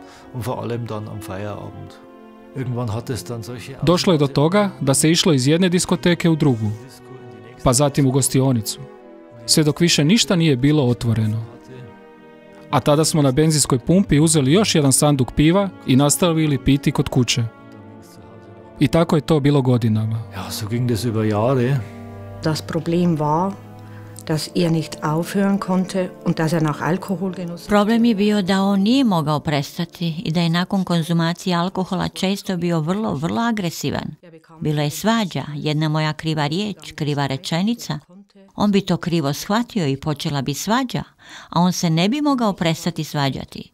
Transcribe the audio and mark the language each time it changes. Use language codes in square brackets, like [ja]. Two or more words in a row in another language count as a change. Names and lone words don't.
[hr] Došlo je do toga da se išlo iz jedne diskoteke u drugu, pa zatim u gostionicu, sve dok više ništa nije bilo otvoreno. A tada smo na benzinskoj pumpi uzeli još jedan sanduk piva i nastavili piti kod kuće. I tako je to bilo godinama. [de] Ja, so ging das über Jahre. Das Problem war, dass nicht aufhören konnte und dass nach Alkoholgenuss... [hr] Problem je bio da on nije mogao prestati i da je nakon konzumacije alkohola često bio vrlo agresivan. Bilo je svađa, jedna moja kriva riječ, kriva rečenica. On bi to krivo shvatio i počela bi svađa, a on se ne bi mogao prestati svađati.